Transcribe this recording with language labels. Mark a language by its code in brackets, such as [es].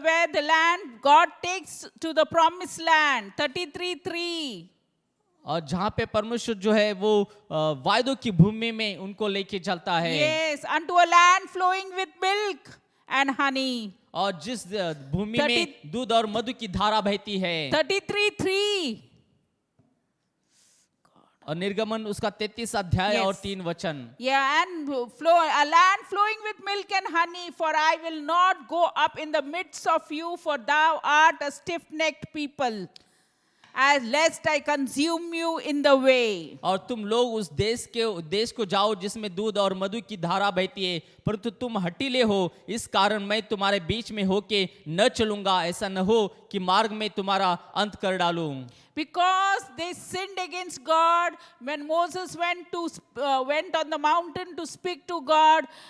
[en] Where the land God takes to the promised land. 33:3. [hi] और जहाँ पे परमेश्वर जो है वो वायदों की भूमि में उनको लेके चलता है। [en] Yes, unto a land flowing with milk and honey. [hi] और जिस भूमि में दूध और मधु की धारा बहती है। [en] 33:3. [hi] और निर्गमन उसका 33 अध्याय [en] Yes. [hi] और 3 वचन। [en] Yeah, and a land flowing with milk and honey, for I will not go up in the midst of you, for thou art a stiff-necked people, as lest I consume you in the way. [hi] और तुम लोग उस देश को जाओ जिसमें दूध और मधु की धारा बहती है, परंतु तुम हठीले हो, इस कारण मैं तुम्हारे बीच में होके न चलूंगा, ऐसा न हो कि मार्ग में तुम्हारा अंत कर डालूं। [en] Because they sinned against God when Moses went on the mountain to speak to God.